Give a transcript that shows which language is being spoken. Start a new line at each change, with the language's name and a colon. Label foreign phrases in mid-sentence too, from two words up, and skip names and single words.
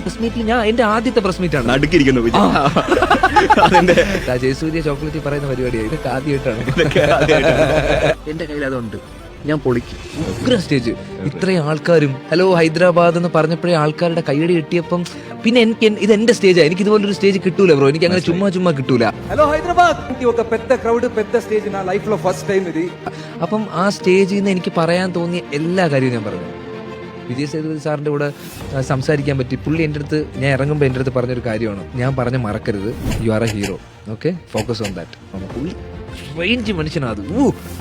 Malayalam: പ്രസ് മീറ്റിൽ ഞാൻ എന്റെ ആദ്യത്തെ
English: press meet
Malayalam: ആണ്. ജയസൂര്യ ചോക്ലേറ്റ് പറയുന്ന പരിപാടിയായി, ഇതൊക്കെ ആദ്യമായിട്ടാണ്. എന്റെ കയ്യിൽ അതുണ്ട്, ഞാൻ പൊളിക്കും. ഉഗ്ര സ്റ്റേജ്, ഇത്രയും ആൾക്കാരും ഹലോ ഹൈദരാബാദ് എന്ന് പറഞ്ഞപ്പോഴേ ആൾക്കാരുടെ കൈയടി കിട്ടിയപ്പം പിന്നെ ഇത് എന്റെ സ്റ്റേജാണ്. എനിക്ക് ഇതുപോലൊരു സ്റ്റേജ് കിട്ടൂല ബ്രോ, എനിക്ക് അങ്ങനെ ചുമ്മാ കിട്ടൂല.
Telugu: హలో హైదరాబాద్ ఒక పెద్ద క్రౌడ్ పెద్ద స్టేజ్ నా లైఫ్ లో
English: first time
Telugu: ఇది.
Malayalam: അപ്പം ആ സ്റ്റേജിൽ നിന്ന് എനിക്ക് പറയാൻ തോന്നിയ എല്ലാ കാര്യവും ഞാൻ പറഞ്ഞു. വിജയ് സേതുപതി സാറിന്റെ കൂടെ സംസാരിക്കാൻ പറ്റി. പുള്ളി എൻ്റെ അടുത്ത്, ഞാൻ ഇറങ്ങുമ്പോൾ എൻ്റെ അടുത്ത് പറഞ്ഞൊരു കാര്യമാണ്, ഞാൻ പറഞ്ഞ മറക്കരുത്,
English: you are a hero, okay, focus on that.
Malayalam: പുള്ളി റേഞ്ച് മനുഷ്യനാണ് അത്.